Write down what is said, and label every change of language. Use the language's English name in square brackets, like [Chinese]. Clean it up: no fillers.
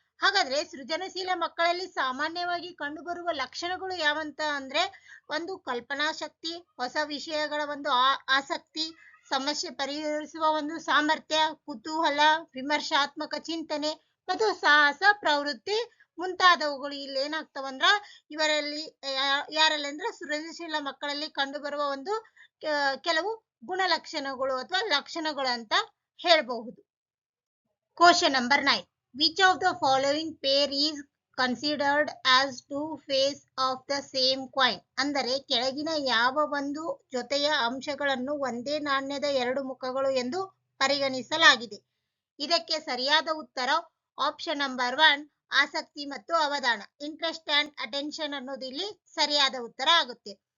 [Kannada] ಹಾಗಾದ್ರೆ ಸೃಜನಶೀಲ ಮಕ್ಕಳಲ್ಲಿ ಸಾಮಾನ್ಯವಾಗಿ ಕಂಡುಬರುವ ಲಕ್ಷಣಗಳು ಯಾವಂತ ಅಂದ್ರೆ ಒಂದು ಕಲ್ಪನಾ ಶಕ್ತಿ, ಹೊಸ ವಿಷಯಗಳ ಒಂದು ಆಸಕ್ತಿ, ಸಮಸ್ಯೆ ಪರಿಹರಿಸುವ ಒಂದು ಸಾಮರ್ಥ್ಯ, ಕುತೂಹಲ, ವಿಮರ್ಶಾತ್ಮಕ ಚಿಂತನೆ ಮತ್ತು ಸಾಹಸ ಪ್ರವೃತ್ತಿ ಮುಂತಾದವುಗಳು ಇಲ್ಲಿ ಏನಾಗ್ತಾವಂದ್ರ ಇವರಲ್ಲಿ ಯಾರಲ್ಲಿ ಅಂದ್ರೆ ಸೃಜನಶೀಲ ಮಕ್ಕಳಲ್ಲಿ ಕಂಡುಬರುವ ಒಂದು ಕೆಲವು ಗುಣಲಕ್ಷಣಗಳು ಅಥವಾ ಲಕ್ಷಣಗಳು ಅಂತ ಹೇಳಬಹುದು. [English] Question number 9. Which of the following pair is considered as two faces of the same coin? [Kannada] ಅಂದರೆ ಕೆಳಗಿನ ಯಾವ ಒಂದು ಜೊತೆಯ ಅಂಶಗಳನ್ನು ಒಂದೇ ನಾಣ್ಯದ ಎರಡು ಮುಖಗಳು ಎಂದು ಪರಿಗಣಿಸಲಾಗಿದೆ? ಇದಕ್ಕೆ ಸರಿಯಾದ ಉತ್ತರ ಆಪ್ಷನ್ ನಂಬರ್ 1 ಆಸಕ್ತಿ ಮತ್ತು ಅವಧಾನ, [English] interest and attention [Kannada] ಅನ್ನೋದು ಇಲ್ಲಿ ಸರಿಯಾದ ಉತ್ತರ ಆಗುತ್ತೆ.